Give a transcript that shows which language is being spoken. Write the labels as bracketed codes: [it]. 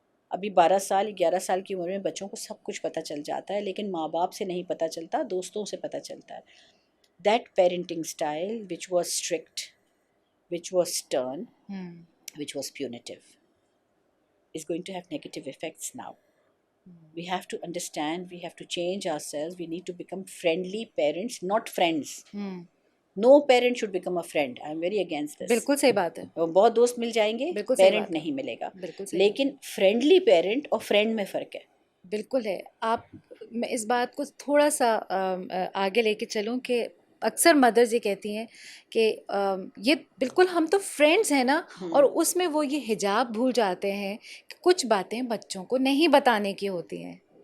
[ur] ابھی 12 سال 11 سال کی عمر میں بچوں کو سب کچھ پتہ چل جاتا ہے, لیکن ماں باپ سے نہیں پتہ چلتا, دوستوں سے پتہ چلتا ہے. [en] That parenting style which was strict, which was stern, which was punitive is going to have negative effects now. We have to understand, we have to change ourselves, we need to become friendly parents, not friends. No parent should become a friend. I am very against this. [ur] بالکل صحیح بات ہے. بہت دوست مل جائیں گے, parent نہیں ملے گا. لیکن فرینڈلی پیرنٹ اور فرینڈ میں فرق ہے. بالکل ہے. آپ میں اس بات کو تھوڑا سا آگے لے کے چلوں کہ اکثر مدرز یہ کہتی ہیں کہ یہ بالکل ہم تو فرینڈز ہیں نا, اور اس میں وہ یہ حجاب بھول جاتے ہیں کہ کچھ باتیں بچوں کو نہیں بتانے کی ہوتی ہیں.